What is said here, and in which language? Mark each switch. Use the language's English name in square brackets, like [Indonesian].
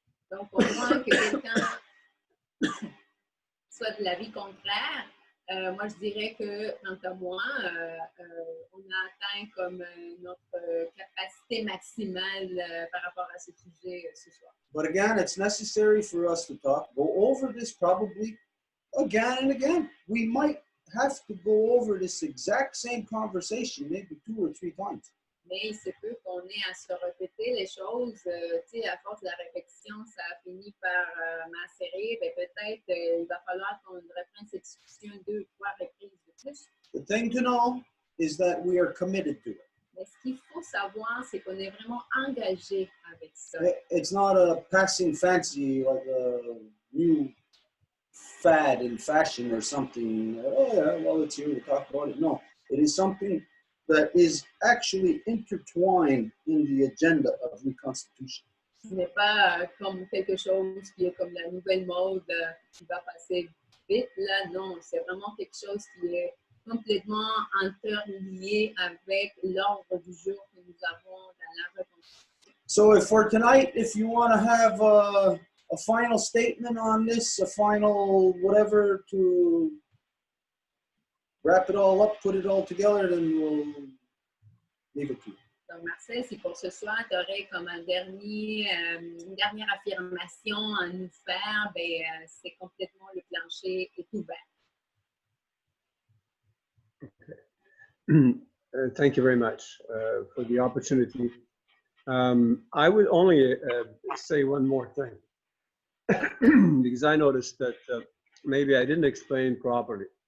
[French] Donc, au moins que quelqu'un soit de l'avis contraire, moi je dirais que, quant à moi, on a atteint comme notre capacité maximale par rapport à ce sujet ce soir. [English] But again, it's necessary for us to go over this probably again and again. We might have to go over this exact same conversation maybe 2 or 3 times. [French] Mais il se peut qu'on ait à se répéter les choses, tu sais, à force de la répétition, ça a fini par macérer, ben peut-être il va falloir qu'on reprenne cette discussion 2 ou 3 reprises de plus. [English] The thing to know is that we are committed to it. [French] Mais ce qu'il faut savoir, c'est qu'on est vraiment engagé avec ça. [English] It's not a passing fancy like a new fad in fashion or something. Oh yeah, well, it's here to talk about it. No, it is something that is actually intertwined in the agenda of reconstitution. [French] Ce n'est pas comme quelque chose qui est comme la nouvelle mode qui va passer vite. Là, non, c'est vraiment quelque chose qui est complètement interlié avec l'ordre du jour que nous avons dans la reconstruction. [English] So for tonight, if you want to have a final statement on this, a final whatever to wrap it all up, put it all together, then we'll leave it to you. [French] Donc, Marcel, si pour ce soir, tu aurais comme une dernière affirmation à nous faire, ben, c'est complètement le plancher est ouvert. [English] Thank you very much for the opportunity. I would only say one more thing because I noticed that maybe I didn't explain properly.